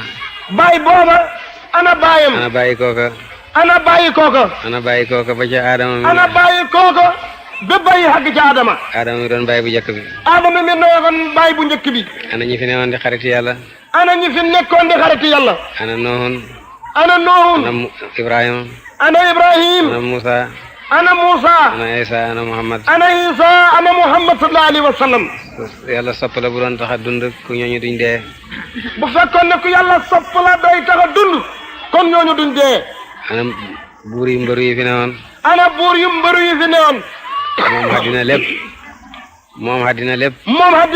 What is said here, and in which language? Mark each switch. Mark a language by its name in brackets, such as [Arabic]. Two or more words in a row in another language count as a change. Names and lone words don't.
[Wolof] baay booba ana baayam. ana bàyyi kooka. ana bàyyi kooka. ana bàyyi kooka ba ca Adama mi. ana bàyyi kooka ba bàyyi xàgg ca Adama. Adama mi doon bàyyi bu njëkk bi. Adama mi nekkoon bàyyi bu njëkk bi. ana ñi fi newoon di xariti yàlla. ana ñi fi nekkoon di xariti yàlla. ana Noohun. ana Noohun. ana Ibrahima. ana Ibrahim. ana Musa. ana Musa. ana Isa ana Muhammad. ana Isa ana Muhammad [Arabic] صلى الله عليه وسلم. [Wolof] yàlla sopp la bu doon tax a dund ku ñooñu duñ dee. bu fekkoon ne ku yàlla sopp la day tax a dund kon ñooñu duñ dee. ana buur yi mbëru yi fi newoon. ana buur yu mbëru yi fi newoon. moom àddina lépp. moom àddina lépp. moom àddina lépp.